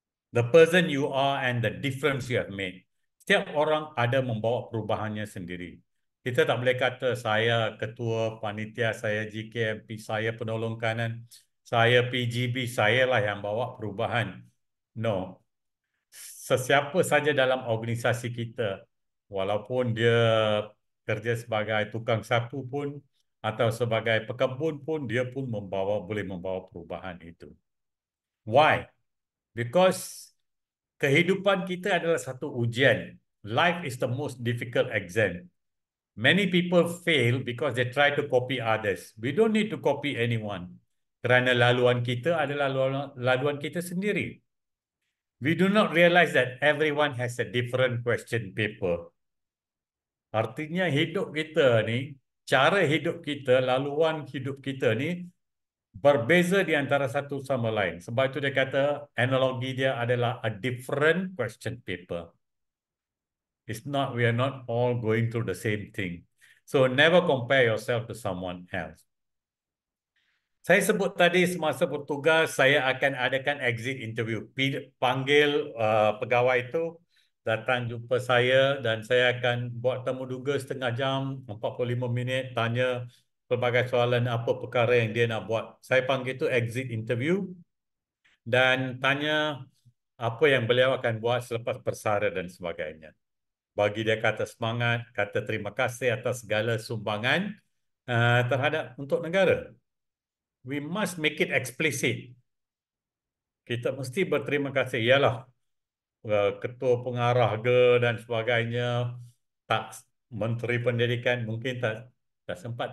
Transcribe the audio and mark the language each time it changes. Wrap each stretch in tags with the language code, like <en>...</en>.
<en>The person you are and the difference you have made.</en> <ms>Setiap orang ada membawa perubahannya sendiri. Kita tak boleh kata saya ketua panitia, saya GKMP, saya penolong kanan, saya PGB, saya lah yang bawa perubahan. No. Sesiapa saja dalam organisasi kita, walaupun dia kerja sebagai tukang sapu pun atau sebagai pekebun pun, dia pun boleh membawa perubahan itu. Why? Because kehidupan kita adalah satu ujian.</ms> <en>Life is the most difficult exam. Many people fail because they try to copy others. We don't need to copy anyone.</en> <ms>Kerana laluan kita adalah laluan kita sendiri.</ms> <en>We do not realize that everyone has a different question paper.</en> <ms>Artinya hidup kita ni, cara hidup kita, laluan hidup kita ni berbeza di antara satu sama lain. Sebab itu dia kata analogi dia adalah</ms> <en>a different question paper. It's not, we are not all going through the same thing. So never compare yourself to someone else.</en> <ms>Saya sebut tadi semasa bertugas, saya akan adakan exit interview. Panggil pegawai itu, datang jumpa saya dan saya akan buat temu duga setengah jam, 45 minit, tanya pelbagai soalan apa perkara yang dia nak buat. Saya panggil itu exit interview dan tanya apa yang beliau akan buat selepas bersara dan sebagainya. Bagi dia kata semangat, kata terima kasih atas segala sumbangan terhadap untuk negara.</ms> <en>We must make it explicit.</en> <ms>Kita mesti berterima kasih. Ialah ketua pengarah ke dan sebagainya, tak menteri pendidikan mungkin tak sempat.</ms>